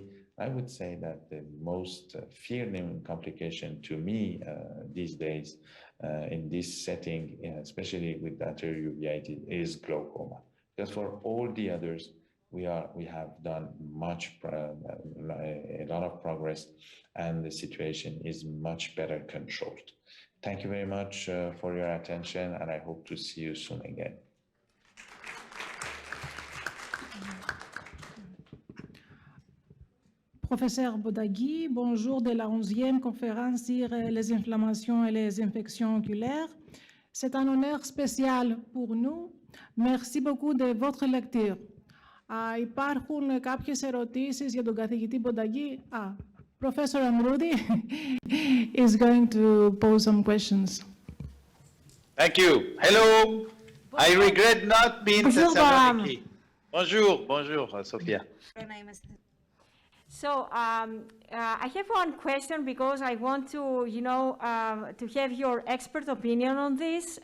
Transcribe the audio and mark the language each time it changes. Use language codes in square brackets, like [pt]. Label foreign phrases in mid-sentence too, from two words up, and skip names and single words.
[en] I would say that the most fearing complication to me these days in this setting, especially with anterior uveitis, is glaucoma. Because for all the others, we have done a lot of progress, and the situation is much better controlled. Thank you very much for your attention, and I hope to see you soon again. [fr] Professeur Bodaghi, bonjour de la 11e conférence sur les inflammations et les infections oculaires. C'est un honneur spécial pour nous. Merci beaucoup de votre lecture. [el] Υπάρχουν κάποιες ερωτήσεις για τον καθηγητή Bodaghi. [en] Professor Amroudi is going to pose some questions. Thank you. Hello. I regret not being Thessaloniki. [fr] Bonjour, Sophia. [en] So I have one question because I want to, to have your expert opinion on this.